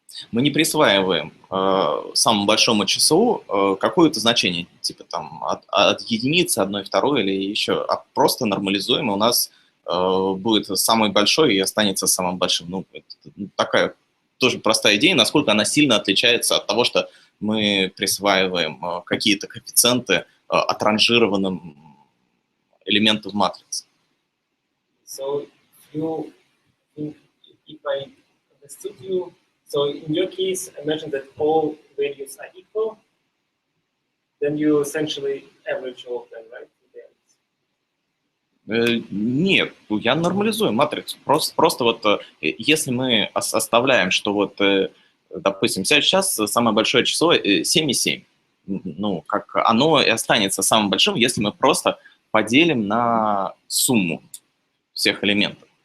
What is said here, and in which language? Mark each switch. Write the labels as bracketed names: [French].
[Russian] Мы не присваиваем самому большому числу какое-то значение, типа там от единицы, 1, 2 или еще, а просто нормализуем, и у нас будет самый большой и останется самым большим. Ну, это такая тоже простая идея, насколько она сильно отличается от того, что мы присваиваем какие-то коэффициенты отранжированным элементам матрицы. [English] So if I understood you, so in your case, imagine that all values are equal, then you essentially average all of them, right? [Russian] Нет, я нормализую матрицу. Просто вот если мы оставляем, что вот, допустим, сейчас самое большое число 7,7, ну, как оно и останется самым большим, если мы просто поделим на сумму всех элементов.